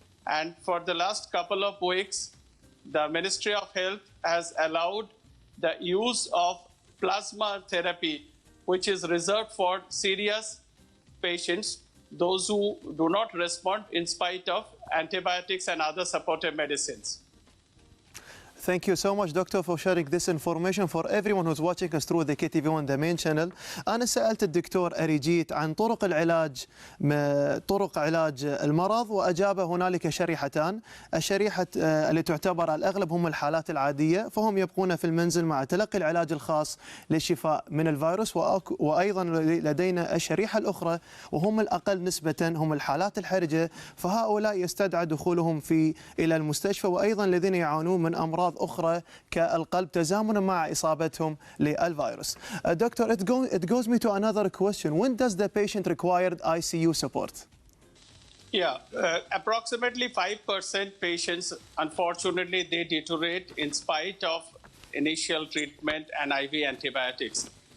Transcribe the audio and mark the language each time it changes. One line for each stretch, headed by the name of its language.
English: And for the last couple of weeks the Ministry of Health has allowed the use of plasma therapy, which is reserved for serious patients, those who do not respond in spite of antibiotics and other supportive medicines. Thank you so much, Doctor, for sharing this information for everyone who's watching us through the KTV1, the main channel.
Arabic: أنا سألت الدكتور ارجيت عن طرق علاج المرض، وأجاب هنالك شريحتان. الشريحة اللي تعتبر الأغلب هم الحالات العادية، فهم يبقون في المنزل مع تلقي العلاج الخاص للشفاء من الفيروس. وأيضا لدينا الشريحة الأخرى وهم الأقل نسبة، هم الحالات الحرجة، فهؤلاء يستدعى دخولهم إلى المستشفى، وأيضا الذين يعانون من أمراض أخرى كالقلب تزامنا مع إصابتهم للفيروس.
English: Doctor, it goes me to another question. When does the patient require ICU support? Yeah, approximately 5% patients, unfortunately, they deteriorate in spite of initial treatment and IV antibiotics.